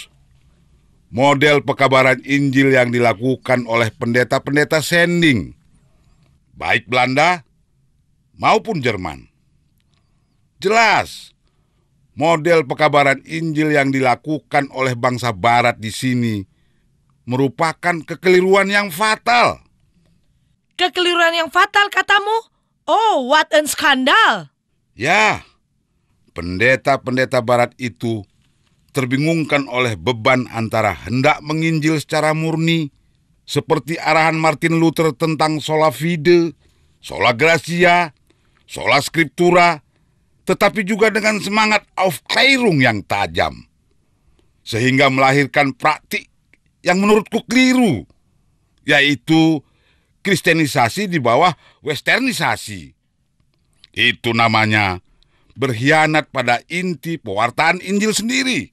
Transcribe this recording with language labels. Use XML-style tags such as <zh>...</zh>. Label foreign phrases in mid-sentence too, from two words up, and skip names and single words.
<id>Model pekabaran Injil yang dilakukan oleh pendeta-pendeta sending, baik Belanda maupun Jerman. Jelas, model pekabaran Injil yang dilakukan oleh bangsa Barat di sini merupakan kekeliruan yang fatal. Kekeliruan yang fatal katamu?</id> <en>Oh, what a skandal.</en> <id>Ya, pendeta-pendeta Barat itu terbingungkan oleh beban antara hendak menginjil secara murni, seperti arahan Martin Luther tentang</id> <la>sola fide, sola gratia, sola scriptura,</la> <id>tetapi juga dengan semangat Aufklärung yang tajam, sehingga melahirkan praktik yang menurutku keliru, yaitu kristenisasi di bawah westernisasi. Itu namanya berkhianat pada inti pewartaan Injil sendiri.</id>